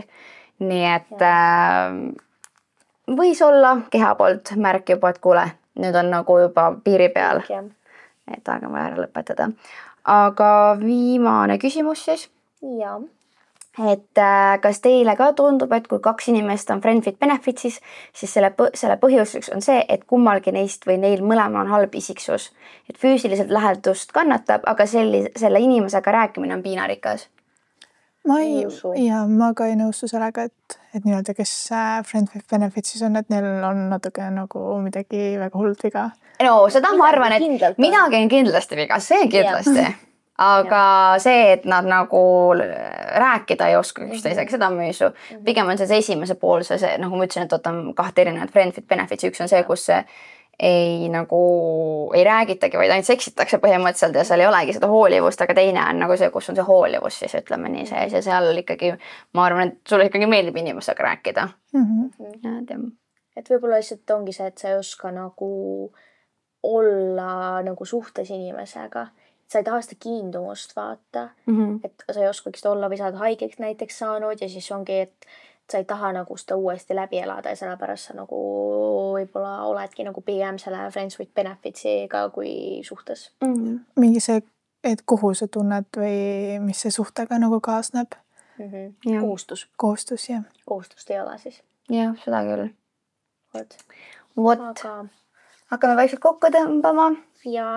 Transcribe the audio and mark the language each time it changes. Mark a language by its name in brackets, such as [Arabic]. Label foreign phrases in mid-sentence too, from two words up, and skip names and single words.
[Estonian] Nii et võis olla keha poolt märk juba, et kuule, nüüd on nagu juba piiri peal. Et aega vaja ära lõpetada. Aga viimane küsimus siis. Ja. Et kas teile ka tundub, et kui 2 inimest on [English] friend with benefits, [Estonian] siis selle põhjuseks on see, et kummalgi neist või neil mõlema on halb isiksus. Et füüsiliselt lähedust kannatab, aga selle inimesega rääkimine on piinarikas. Ma ka ei nõustu sellega, et nii-öelda, kes [English] friend with benefits [Estonian] on, et neil on natuke nagu midagi väga hullult viga. No, seda ma arvan, et midagi on kindlasti viga, see kindlasti. Aga see, et nad nagu rääkida ei oska üksteisega, seda ma ei usu. Pigem on see esimese poolse, nagu ma ütlesin, et võtan 2 erinevat [English] friend with benefits. [Estonian] Üks on see, kus ei räägitagi, vaid ainult seksitakse põhimõtteliselt ja seal ei olegi seda hoolivust, aga teine on nagu see, kus on see hoolivus, siis ütleme nii sees ja seal ikkagi, ma arvan, et sulle ikkagi meeldib inimesega rääkida. Et võib-olla lihtsalt ongi see, et sa ei oska nagu olla nagu suhtes inimesega. Sa ei taha seda kiindumust vaata, et sa ei oskagi seda olla või sa oled haigeks näiteks saanud ja siis ongi, et sa ei taha nagu seda uuesti läbi elada ja sellepärast sa nagu võib-olla oledki nagu pigem selle [English] friends with benefits'iga [Estonian] kui suhtes. Mingi see et kuhu sa tunned või mis see suhtega nagu kaasneb. Kohustus, jah. Kohustust ei ole siis. Jah, seda küll. Vot. Hakkame vaikselt kokku tõmbama. Ja.